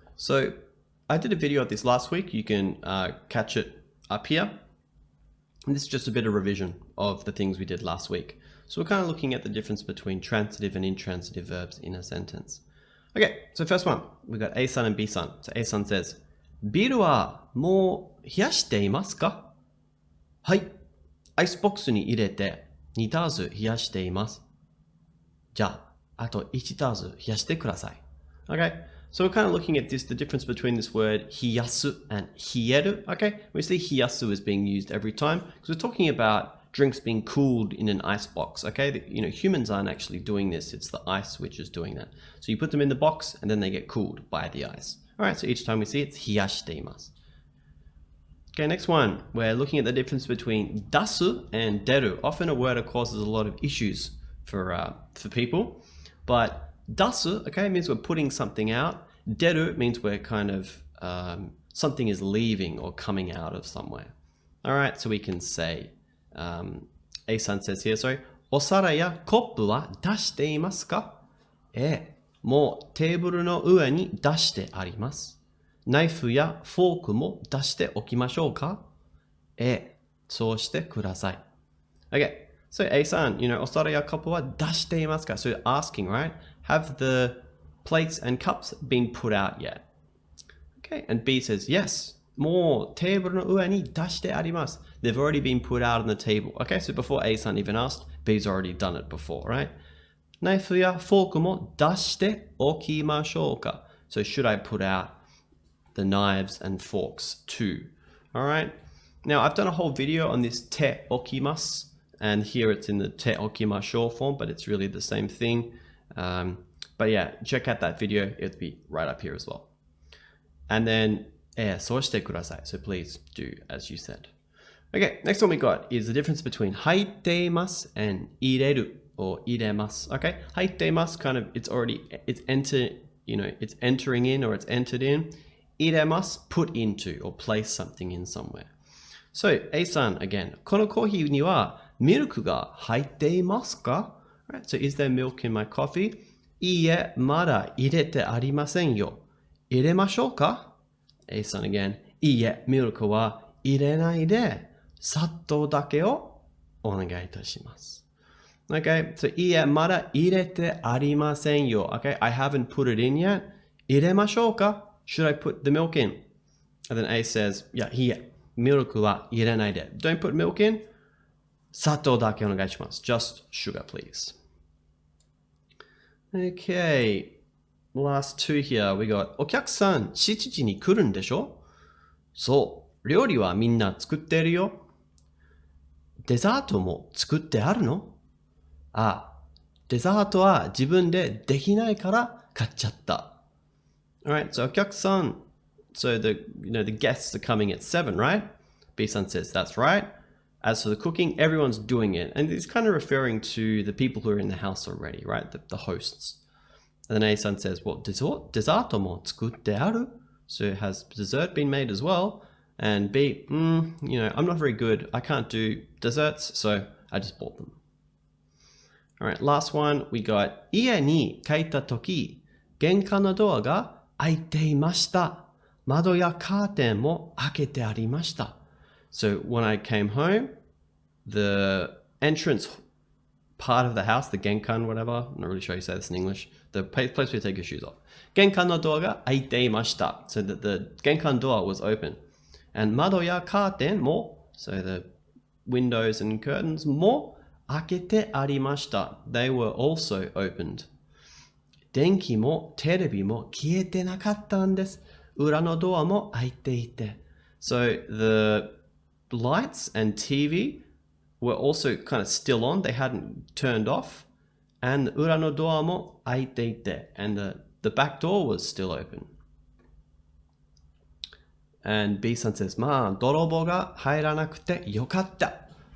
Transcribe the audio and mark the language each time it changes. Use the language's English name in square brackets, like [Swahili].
[English] So I did a video of this last week. You can catch it up here. And this is just a bit of revision of the things we did last week. So we're kind of looking at the difference between transitive and intransitive verbs in a sentence. Okay, so first one, we got A-san and B-san. So A-san says, [Japanese] ビールはもう冷やしていますか? はい、アイスボックスに入れて2ターズ冷やしています。じゃあ、あと1ターズ冷やしてください。 [English] Okay, so we're kind of looking at this, the difference between this word 冷やす and 冷える. Okay, we see 冷やす is being used every time because we're talking about drinks being cooled in an ice box. Okay, you know, humans aren't actually doing this. It's the ice which is doing that. So you put them in the box and then they get cooled by the ice. All right, so each time we see it's [Japanese] 冷やしています. [English] Okay, next one. We're looking at the difference between 出す and 出る. Often a word that causes a lot of issues for people. But 出す, okay, means we're putting something out. 出る means we're kind of, something is leaving or coming out of somewhere. All right, so we can say, A-san says here, sorry, [Japanese] お皿やコップは出していますか? もうテーブルの上に出してあります。ナイフやフォークも出しておきましょうか? そうしてください。 [English] Okay, so A-san, you know, [Japanese] お皿やコップは出していますか? [English] So you're asking, right? Have the plates and cups been put out yet? Okay, and B says, yes. [Japanese] もうテーブルの上に出してあります。 [English] They've already been put out on the table. Okay, so before A-san even asked, B's already done it before, right? [Japanese] ナイフやフォークも出しておきましょうか? [English] So should I put out the knives and forks too? All right. Now I've done a whole video on this te okimasu, and here it's in the te okimashou form, but it's really the same thing. But yeah, check out that video. It'll be right up here as well. And then [Japanese] そうしてください. [English] So please do as you said. Okay, next one we got is the difference between 入っています and 入れる or 入れます. Okay, 入っています kind of, it's entering in or it's entered in. 入れます put into or place something in somewhere. So A-san again, [Japanese] このコーヒーにはミルクが入っていますか? [English] Right, so is there milk in my coffee? [Japanese] いいえ、まだ入れてありませんよ。入れましょうか? [English] A-san again, [Japanese] いいえ、ミルクは入れないで、砂糖だけをお願いいたします。 [English] Okay, so [Japanese] いいえ、まだ入れてありませんよ。 [English] Okay, I haven't put it in yet. [Japanese] 入れましょうか? [English] Should I put the milk in? And then A says, [Japanese] いいえ、ミルクは入れないで。 [English] Don't put milk in. [Japanese] 砂糖だけお願いします。 [English] Just sugar, please. Okay. Last two here, we got [Japanese] お客さん7時に来るんでしょ? そう、料理はみんな作ってるよ。デザートも作ってあるの? デザートは自分でできないから買っちゃった。 [English] Alright, so お客さん, so the guests are coming at 7, right? B-san says, that's right. As for the cooking, everyone's doing it. And it's kind of referring to the people who are in the house already, right? The hosts. And then A-san says, well, [Japanese] デザートも作ってある? [English] So has dessert been made as well? And B, I'm not very good. I can't do desserts, so I just bought them. All right, last one. We got [Japanese] 家に帰った時、玄関のドアが開いていました。窓やカーテンも開けてありました。 [English] So when I came home, the entrance part of the house, the genkan, whatever, I'm not really sure how you say this in English, the place where you take your shoes off. [Japanese] 玄関のドアが開いていました。 [English] So that the 玄関 door was open. And [Japanese] 窓やカーテンも, [English] so the windows and curtains [Japanese] も開けてありました。 [English] They were also opened. [Japanese] 電気もテレビも消えてなかったんです。裏のドアも開いていて。 [English] So the lights and TV were also kind of still on. They hadn't turned off. And [Japanese] 裏のドアも開いていて. [English] And the back door was still open. And B-san says, [Japanese] まあ、泥棒が入らなくてよかった。